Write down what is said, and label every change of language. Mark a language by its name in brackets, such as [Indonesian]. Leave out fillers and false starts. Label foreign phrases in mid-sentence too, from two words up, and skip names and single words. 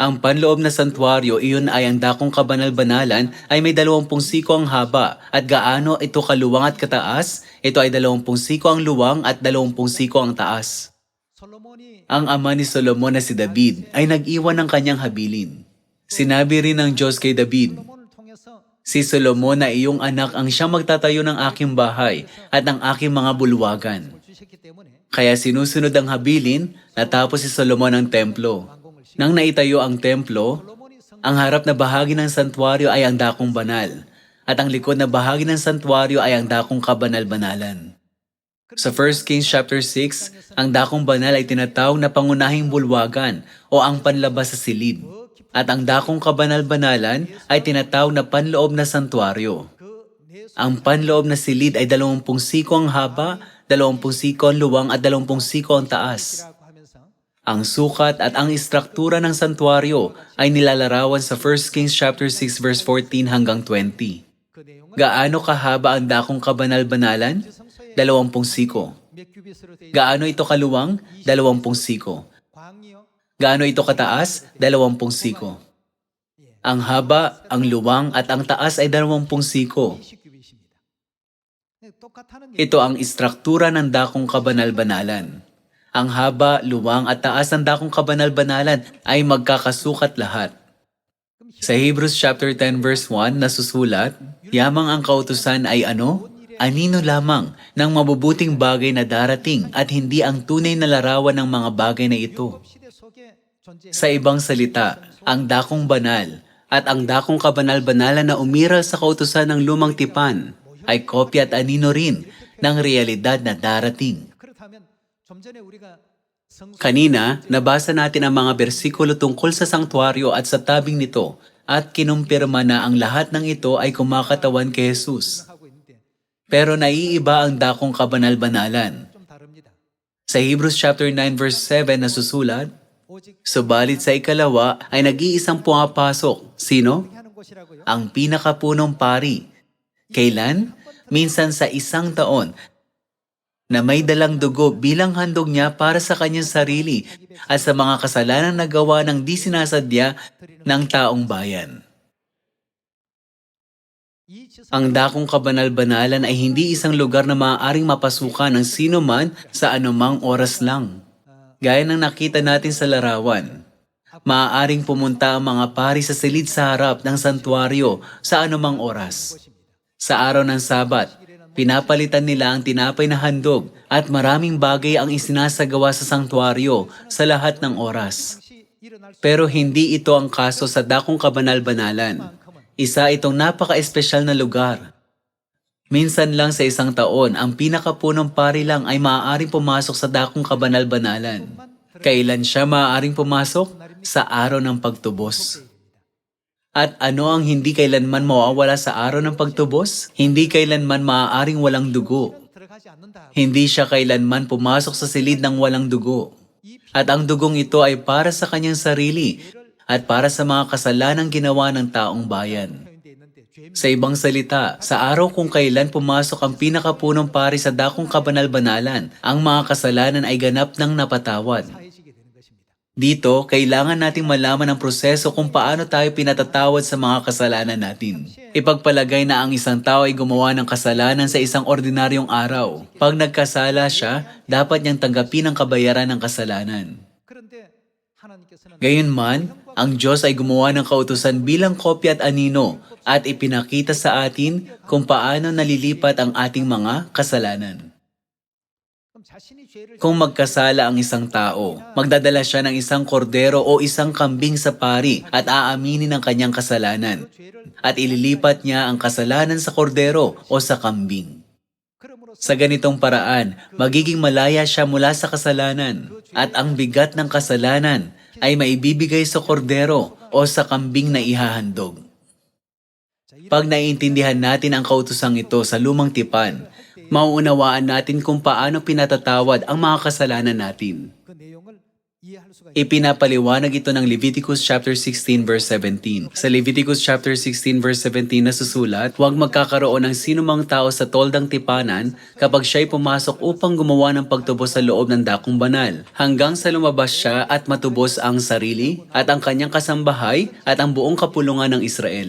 [Filipino] Ang panloob na santuario, iyon ay ang dakong kabanal-banalan ay may 20 siko ang haba at gaano ito kaluwang at kataas? Ito ay 20 siko ang luwang at 20 siko ang taas. [Korean] 솔로몬이 [Filipino] Ang ama ni Solomon na si David ay nag-iwan ng kanyang habilin. Sinabi rin ng Diyos kay David, [Korean] 솔로몬을 통해서 [Filipino] si Solomon na iyong anak ang siyang magtatayo ng aking bahay at ng aking mga bulwagan. [Korean] 을 주셨기 때문에 [Filipino] Kaya sinusunod ang habilin, natapos si Solomon ang templo. Nang naitayo ang templo, [Korean] 솔로몬이 성 [Filipino] ang harap na bahagi ng santuario ay ang dakong banal, at ang likod na bahagi ng santuario ay ang dakong kabanal-banalan. Sa 1 Kings chapter 6, ang dakong banal ay tinatawag na pangunahing bulwagan o ang panlabas sa silid. At ang dakong kabanal-banalan ay tinatawag na panloob na santuario. [Korean] 그내 [Filipino] Ang panloob na silid ay 20 siko ang haba, 20 siko ang luwang at 20 siko ang taas. [Korean] 손이라고 하면서 [Filipino] Ang sukat at ang istruktura ng santuario ay nilalarawan sa 1 Kings chapter 6 verse 14 hanggang 20. [Korean] 그 내용은 [Filipino] Gaano kahaba ang dakong kabanal-banalan? 20 siko. [Korean] 몇 규빗으로 되어 [Filipino] Gaano ito kaluwang? 20 siko. [Korean] 광이요. [Filipino] Gaano ito kataas? 20 siko. Ang haba, ang luwang at ang taas ay 20 siko. [Korean] 20규빗입니다. 똑같다는 [Filipino] Ito ang istruktura ng dakong kabanal-banalan. Ang haba, luwang at taas ng dakong kabanal-banalan ay magkakasukat lahat. Sa Hebrews chapter 10 verse 1 nasusulat, yamang ang kautusan ay ano? Anino lamang ng mabubuting bagay na darating at hindi ang tunay na larawan ng mga bagay na ito. [Korean] 시대 속에 존재 [Filipino] Sa ibang salita, ang dakong banal at ang dakong kabanal-banalan na umiral sa kautusan ng lumang tipan ay kopya at anino rin ng realidad na darating. [Korean] 그렇다면 좀 전에 우리가 성소 [Filipino] Kanina, nabasa natin ang mga bersikulo tungkol sa sanktuaryo at sa tabing nito at kinumpirma na ang lahat ng ito ay kumakatawan kay Jesus. [Korean] 하고 있는데 [Filipino] Pero naiiba ang dakong kabanal-banalan. [Korean] 좀 다릅니다. [Filipino] Sa Hebrews chapter 9 verse 7 nasusulat, [Korean] 오직 [Filipino] subalit sa ikalawa ay nag-iisang pumapasok. Sino? [Korean] 어떻게 하는 것이라고요? [Filipino] Ang pinakapunong pari. Kailan? Minsan sa isang taon na may dalang dugo bilang handog niya para sa kanyang sarili at sa mga kasalanan na gawa ng di sinasadya ng taong bayan. [Korean] 이 지성 [Filipino] Ang dakong kabanal-banalan ay hindi isang lugar na maaaring mapasukan ng sino man sa anumang oras lang. Gaya ng nakita natin sa larawan, maaaring pumunta ang mga pari sa silid sa harap ng santuario sa anumang oras. Sa araw ng Sabat, pinapalitan nila ang tinapay na handog at maraming bagay ang isinasagawa sa santuario sa lahat ng oras. [Korean] 당시 일어날 수 [Filipino] Pero hindi ito ang kaso sa dakong kabanal-banalan. Isa itong napaka-espesyal na lugar. Minsan lang sa isang taon, ang pinakapunong pari lang ay maaaring pumasok sa dakong kabanal-banalan. Kailan siya maaaring pumasok? Sa araw ng pagtubos. At ano ang hindi kailanman mawawala sa araw ng pagtubos? Hindi kailanman maaaring walang dugo. [Korean] 들어가지 않는다. [Filipino] Hindi siya kailanman pumasok sa silid ng walang dugo. At ang dugong ito ay para sa kanyang sarili at para sa mga kasalanang ginawa ng taong bayan. [Korean] 표현되어 있는데 죄 [Filipino] Sa ibang salita, sa araw kung kailan pumasok ang pinakapunong pari sa dakong kabanal-banalan, ang mga kasalanan ay ganap ng napatawad. [Korean] 사해지게 되는 것입니다. [Filipino] Dito, kailangan nating malaman ang proseso kung paano tayo pinatatawad sa mga kasalanan natin. Ipagpalagay na ang isang tao ay gumawa ng kasalanan sa isang ordinaryong araw. Pag nagkasala siya, dapat niyang tanggapin ang kabayaran ng kasalanan. [Korean] 그런데 하나님께서는 [Filipino] Gayunman, ang Diyos ay gumawa ng kautusan bilang kopya at anino at ipinakita sa atin kung paano nalilipat ang ating mga kasalanan. [Korean] 그럼 자신이 죄를 [Filipino] Kung magkasala ang isang tao, magdadala siya ng isang kordero o isang kambing sa pari at aaminin ang kanyang kasalanan. [Korean] 죄를 [Filipino] At ililipat niya ang kasalanan sa kordero o sa kambing. [Korean] 그러므로써 [Filipino] Sa ganitong paraan, magiging malaya siya mula sa kasalanan at ang bigat ng kasalanan ay maibibigay sa kordero o sa kambing na ihahandog. Pag naiintindihan natin ang kautusang ito sa lumang tipan, mauunawaan natin kung paano pinatatawad ang mga kasalanan natin. [Korean] 그 내용을 이해할 수가 있습니다. [Filipino] Ipinapaliwanag ito ng Leviticus chapter 16 verse 17. Sa Leviticus chapter 16 verse 17 nasusulat, huwag magkakaroon ng sinumang tao sa toldang tipanan kapag siya'y pumasok upang gumawa ng pagtubos sa loob ng dakong banal, hanggang sa lumabas siya at matubos ang sarili at ang kanyang kasambahay at ang buong kapulungan ng Israel.